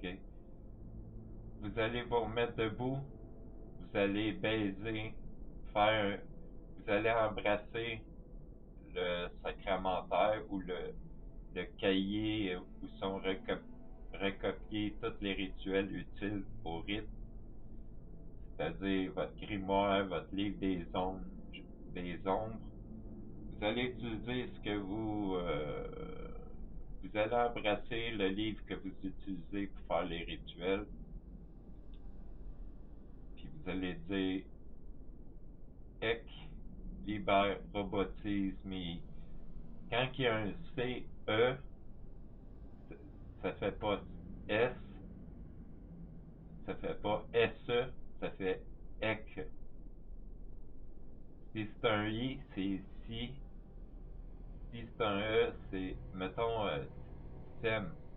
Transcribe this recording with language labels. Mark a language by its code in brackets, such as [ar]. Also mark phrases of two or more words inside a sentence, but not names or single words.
[fr] Vous allez vous remettre debout, vous allez baiser, vous allez embrasser le sacramentaire ou le cahier où sont recopiés tous les rituels utiles au rite, c'est-à-dire votre grimoire, votre livre des ombres. Vous allez utiliser vous allez embrasser le livre que vous utilisez pour faire les rituels. Puis vous allez dire [la] Ec liber robotismi. [fr] Quand il y a un CE, ça fait pas S, ça fait pas SE, ça fait EC. Si c'est un I, c'est si. Si c'est un E, c'est, mettons, SEM.